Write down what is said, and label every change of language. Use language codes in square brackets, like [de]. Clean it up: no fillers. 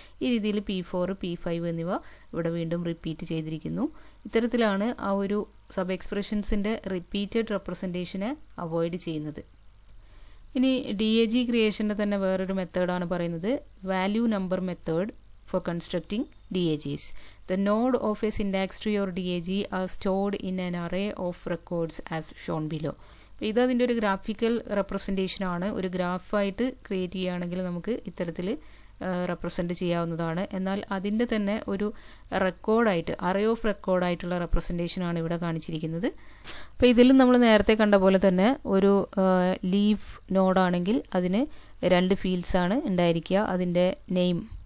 [ml] ഈ രീതിയിൽ P4, P5 എന്നിവ ഇവിടെ വീണ്ടും റിപ്പീറ്റ് ചെയ്തിരിക്കുന്നു. ഇത്തരത്തിലാണ് ആ ഒരു സബ് എക്സ്പ്രഷൻസിൻ്റെ റിപ്പീറ്റഡ് റെപ്രസെൻറ്റേഷനെ അവോയ്ഡ് ചെയ്യുന്നത്. ഇനി DAG ക്രിയേഷൻ്റെ തന്നെ വേറൊരു മെത്തേഡാണ് പറയുന്നത് [en] Value number method for constructing DAGs. The node of a syntax tree or DAG are stored in an array of records as shown below. [ml] ഇത് അതിൻ്റെ ഒരു ഗ്രാഫിക്കൽ റെപ്രസെൻറ്റേഷൻ ആണ്. ഒരു ഗ്രാഫായിട്ട് ക്രിയേറ്റ് ചെയ്യുകയാണെങ്കിൽ നമുക്ക് ഇത്തരത്തിൽ റെപ്രസെൻറ്റ് ചെയ്യാവുന്നതാണ്. എന്നാൽ അതിൻ്റെ തന്നെ ഒരു റെക്കോർഡായിട്ട് അറേ ഓഫ് റെക്കോർഡായിട്ടുള്ള റെപ്രസെൻറ്റേഷനാണ് ഇവിടെ കാണിച്ചിരിക്കുന്നത്. അപ്പോൾ ഇതിൽ നമ്മൾ നേരത്തെ കണ്ട പോലെ തന്നെ ഒരു ലീഫ് നോഡാണെങ്കിൽ അതിന് 2 ഫീൽഡ്സ് ആണ് ഉണ്ടായിരിക്കുക. അതിൻ്റെ നെയിം,